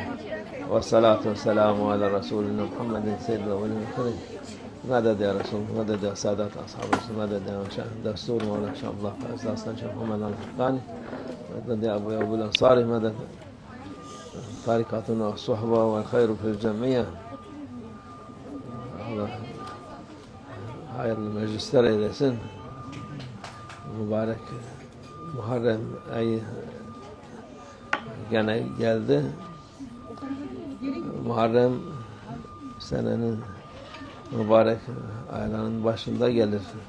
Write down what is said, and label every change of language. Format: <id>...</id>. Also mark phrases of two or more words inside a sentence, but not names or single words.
<ar>والصلاة والسلام على رسولنا محمد سيد الأولين والآخرين. مدد يا رسول، مدد يا سادات أصحاب الرسول، مدد يا شيخ دستور مولانا شاء الله فاز أصلا شيخ محمد الحقاني، مدد يا أبو الأنصاري، مدد طريقتنا الصحبة والخير في الجميع.</ar> <tr>Allah hayırlı meclisler eylesin. Mübarek Muharrem ayı gene geldi. Muharrem senenin mübarek aylarının başında gelir.</tr>